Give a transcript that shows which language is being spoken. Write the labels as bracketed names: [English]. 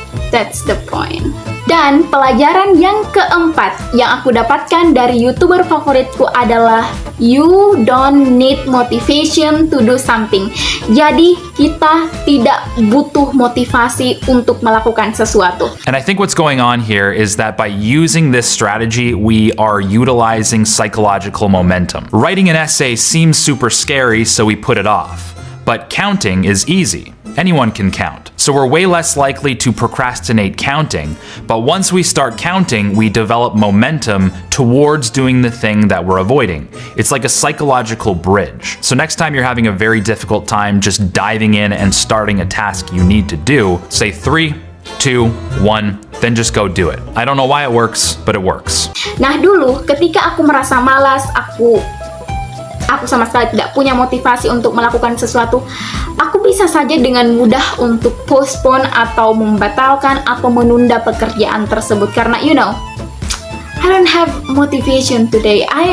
[English] That's the point. [Indonesian] Dan pelajaran yang keempat yang aku dapatkan dari YouTuber favoritku adalah [English] you don't need motivation to do something. [Indonesian] Jadi kita tidak butuh motivasi untuk melakukan sesuatu. [English] And I think what's going on here is that by using this strategy, we are utilizing psychological momentum. Writing an essay seems super scary, so we put it off. But counting is easy. Anyone can count. So we're way less likely to procrastinate counting, but once we start counting, we develop momentum towards doing the thing that we're avoiding. It's like a psychological bridge. So next time you're having a very difficult time just diving in and starting a task you need to do, say 3, 2, 1, then just go do it. I don't know why it works, but it works. [Indonesian] Nah dulu ketika aku merasa malas, aku sama sekali tidak punya motivasi untuk melakukan sesuatu, aku bisa saja dengan mudah untuk postpone atau membatalkan atau menunda pekerjaan tersebut karena [English] I don't have motivation today.